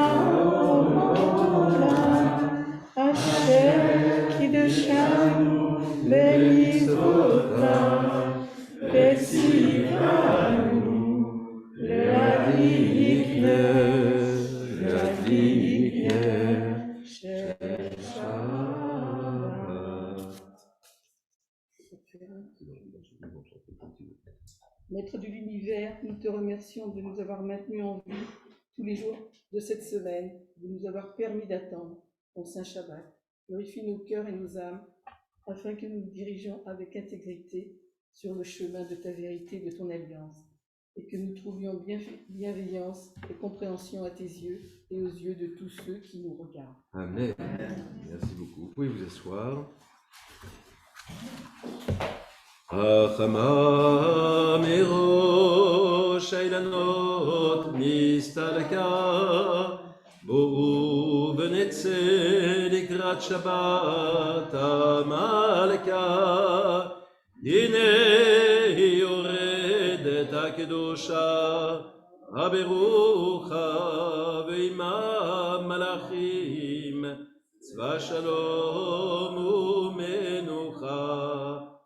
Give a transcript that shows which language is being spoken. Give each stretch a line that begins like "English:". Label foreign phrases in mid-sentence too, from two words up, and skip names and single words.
Hebrew: העולם אשר קידשנו במצוותיו וציוונו להדליק נר של שבת.
French: Maître de l'univers, nous te remercions de nous avoir maintenus en vie tous les jours de cette semaine, de nous avoir permis d'attendre ton Saint Shabbat. Purifie nos cœurs et nos âmes, afin que nous nous dirigeons avec intégrité sur le chemin de ta vérité, de ton alliance, et que nous trouvions bienveillance et compréhension à tes yeux et aux yeux de tous ceux qui nous regardent. Amen. Merci beaucoup. Vous pouvez vous asseoir.
Hebrew: החמה מראש האילנות נסתלקה בואו ונצא לקראת שבת המלכה הנה יורדת הקדושה הברוכה ועמה מלאכים צבא שלום ומנוחה